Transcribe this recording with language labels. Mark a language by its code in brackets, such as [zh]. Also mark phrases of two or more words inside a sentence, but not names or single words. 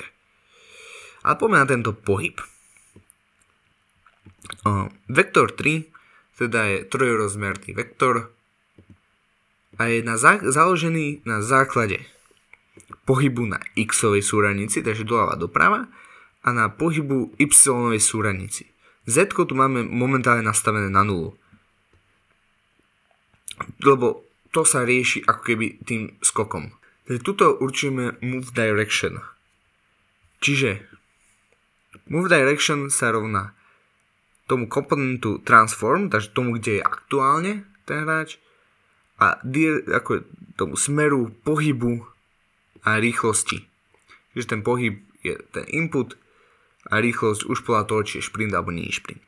[sk] Ale poďme na tento pohyb. Vektor 3 teda je trojrozmerný vektor a je založený na základe pohybu na x-ovej súradnici, takže doľava doprava, a na pohybu y-ovej súradnici. Z-ko tu máme momentálne nastavené na 0. Lebo to sa rieši ako keby tým skokom. Takže tuto určíme [en] move direction. [sk] Čiže [en] move direction [sk] sa rovná tomu komponentu transform, takže tomu, kde je aktuálne ten hráč, a ako tomu smeru pohybu a rýchlosti. Čiže ten pohyb je ten input a rýchlosť už podľa toho, či je šprint alebo nie je šprint.